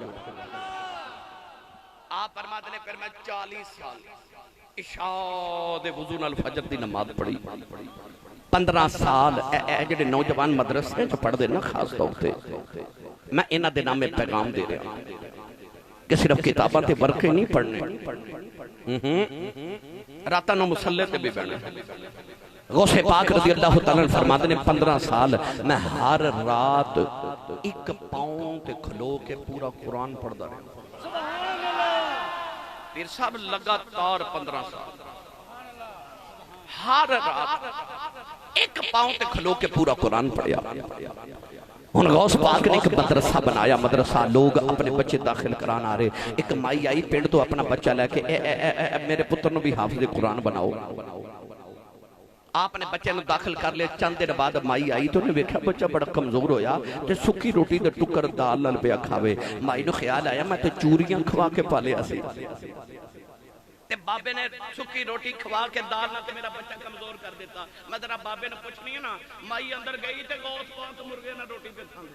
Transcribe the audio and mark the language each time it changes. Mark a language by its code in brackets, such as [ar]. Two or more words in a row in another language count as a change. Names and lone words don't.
[pa] ਆਪ ਫਰਮਾਤੇ ਨੇ ਫਿਰ ਮੈਂ 40 ਸਾਲ ਇਸ਼ਾ ਦੇ ਵੁਜ਼ੂ ਨਾਲ ਫਜਰ ਦੀ ਨਮਾਜ਼ ਪੜ੍ਹੀ। 15 ਸਾਲ ਜਿਹੜੇ ਨੌਜਵਾਨ ਮਦਰਸੇ ਚ ਪੜ੍ਹਦੇ ਨਾ ਖ਼ਾਸ ਤੌਰ ਪੇ ਮੈਂ ਇਨ੍ਹਾਂ ਦੇ ਨਾਮੇ ਪੈਗ਼ਾਮ ਦੇ ਰਿਹਾ ਕਿ ਸਿਰਫ਼ ਕਿਤਾਬਾਂ ਤੇ ਵਰਕੇ ਨਹੀਂ ਪੜ੍ਹਨੇ, ਰਾਤਾਂ ਨੂੰ ਮੁਸੱਲੇ ਤੇ ਭੀ ਬਹਿਣਾ। ਗੌਸੇ ਪਾਕ [ar] رضي الله تعالى [pa] ਫਰਮਾਤੇ ਨੇ 15 ਸਾਲ ਮੈਂ ਹਰ ਰਾਤ ਇਕ ਪਾਂਵ ਤੇ ਖਲੋ ਕੇ ਪੂਰਾ ਕੁਰਾਨ ਪੜ੍ਹਤਾ ਰਿਹਾ। ਫਿਰ ਸਬ ਲਗਾਤਾਰ 15 ਸਾਲ ਹਰ ਰਾਤ ਇਕ ਪਾਂਵ ਤੇ ਖਲੋ ਕੇ ਪੂਰਾ ਕੁਰਾਨ ਪੜ੍ਹਿਆ। ਹੁਣ ਗੌਸ ਪਾਕ ਨੇ ਇਕ ਮਦਰਸਾ ਬਣਾਇਆ। ਮਦਰਸਾ ਲੋਗ ਅਪਣੇ ਬੱਚੇ ਦਾਖ਼ਲ ਕਰਾਣ ਆ ਰਹੇ। ਇਕ ਮਾਈ ਆਈ ਪਿੰਡ ਤੋ ਅਪਣਾ ਬੱਚਾ ਲੈਕੇ ਮੇਰੇ ਪੁੱਤਰ ਭੀ ਹਾਫ਼ਿਜ਼ ਕੁਰਾਨ ਬਣਾਓ। ਆਪਨੇ ਬੱਚੇ ਦਾਖ਼ਲ ਕਰ ਲਿਆ। ਚੰਦ ਦਿਨ ਬਾਅਦ ਮਾਈ ਆਈ ਤੋ ਉਨ੍ਹੇਂ ਵੇਖਿਆ ਬੱਚਾ ਬੜਾ ਕਮਜ਼ੋਰ ਹੋਇਆ ਤੇ ਸੁੱਕੀ ਰੋਟੀ ਦੇ ਟੁਕਰ ਦਾਲ ਨਾਲ ਪਿਆ ਖਾਵੇ। ਮਾਈ ਨੂੰ ਖ਼ਿਆਲ ਆਇਆ ਮੈਂ ਤੋ ਚੂਰੀਆਂ ਖਵਾ ਕੇ ਪਾਲਿਆ ਸੀ ਤੇ ਬਾਬੇ ਨੇ ਸੁੱਕੀ ਰੋਟੀ ਖਵਾ ਕੇ ਦਾਲ ਨਾਲ ਤੇ ਮੇਰਾ ਬੱਚਾ ਕਮਜ਼ੋਰ ਕਰ ਦੇਤਾ। ਮੈਂ ਜ਼ਰਾ ਬਾਬੇ ਨੇ ਪੁੱਛਣੀ ਹੈ ਨਾ, ਮਾਈ ਅੰਦਰ ਗਈ ਤੇ ਗੌਸ ਪਾਕ ਮੁਰਗੇ ਨਾਲ ਰੋਟੀ ਪੇ ਖਾਂਦੇ।